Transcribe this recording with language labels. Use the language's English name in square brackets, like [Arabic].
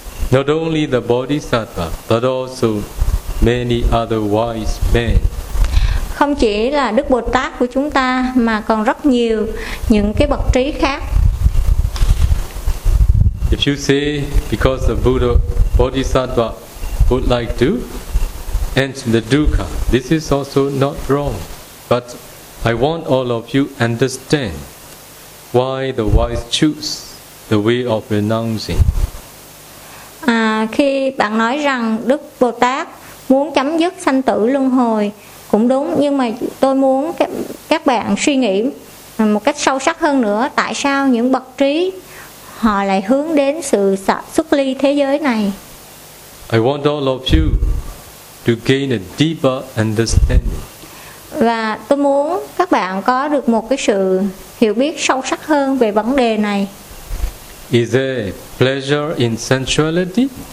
[English] Not only the Bodhisattva, but also many other wise men. [Vietnamese] không chỉ là Đức Bồ Tát của chúng ta mà còn rất nhiều những cái bậc trí khác. [English] If you say because the Buddha Bodhisattva would like to end the dukkha, this is also not wrong. But I want all of you understand why the wise choose the way of renouncing. [Vietnamese] À, khi bạn nói rằng Đức Bồ Tát muốn chấm dứt sanh tử luân hồi cũng đúng, nhưng mà tôi muốn các bạn suy nghĩ một cách sâu sắc hơn nữa, tại sao những bậc trí họ lại hướng đến sự xuất ly thế giới này. [English] I want all of you to gain a deeper understanding. [Vietnamese] Và tôi muốn các bạn có được một cái sự hiểu biết sâu sắc hơn về vấn đề này. [English] Is there pleasure in sensuality?